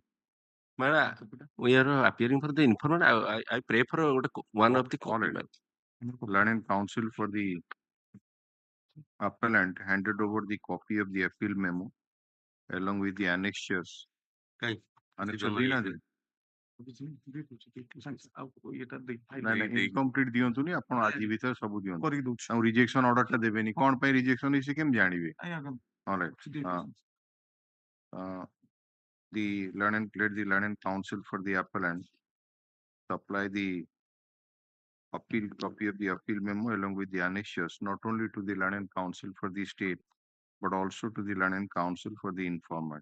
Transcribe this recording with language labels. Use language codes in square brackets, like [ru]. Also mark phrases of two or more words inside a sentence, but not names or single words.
[en] We are appearing for the informant. I pray for one of the All copy. right. Learned Counsel for the appellant handed over the copy of the appeal memo along with the annexures. Okay. [or] Annexure ଦେଇନାହାନ୍ତି? ନାଇଁ incomplete ଦିଅନ୍ତୁନି, ଆପଣ ଆଜି ଭିତରେ ସବୁ ଦିଅନ୍ତୁ। କରିକି ଦଉଛି। ଆଉ [en] rejection order [or] ଦେବେନି। କ'ଣ ପାଇଁ ରିଜେକ୍ସନ ହେଇଛି କେମିତି ଜାଣିବେ? [en] All right. Let the Learned Counsel for the appellant supply the appeal copy of the appeal memo along with the annexures, not only to the Learned Counsel for the state, but also to the Learned Counsel for the informant.